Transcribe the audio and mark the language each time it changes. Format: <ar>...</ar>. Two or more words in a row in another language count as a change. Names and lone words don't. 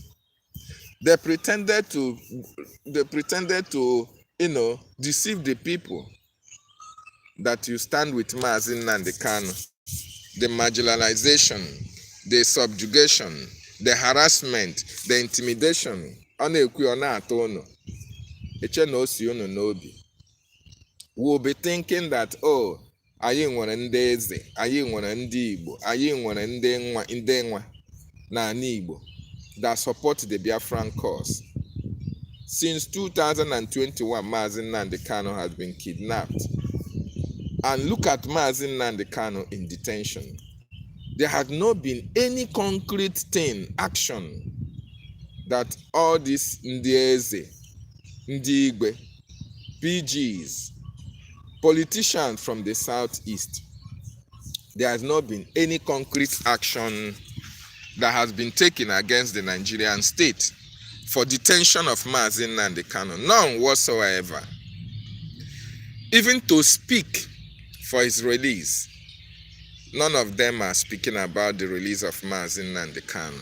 <en>They pretended to deceive the people that you stand with Mazi Nnamdi Kanu. The marginalization, the subjugation, the harassment, the intimidation. We'll be thinking that,</en> <ig>oh, anyị nwere ndị eze, anyị nwere ndị Igbo, anyị nwere ndị nwa n'ala Igbo</ig> <en>that support the Biafran cause. Since 2021, Mazi Nnamdi Kanu has been kidnapped. And look at Mazi Nnamdi Kanu in detention. There has not been any concrete thing, action, that all these</en> <ig>ndị eze, ndị Igwe,</ig> <en>PGs, politicians from the southeast, there has not been any concrete action that has been taken against the Nigerian state for detention of Mazi Nnamdi Kanu. None whatsoever. Even to speak for his release, none of them are speaking about the release of Mazi Nnamdi Kanu.</en>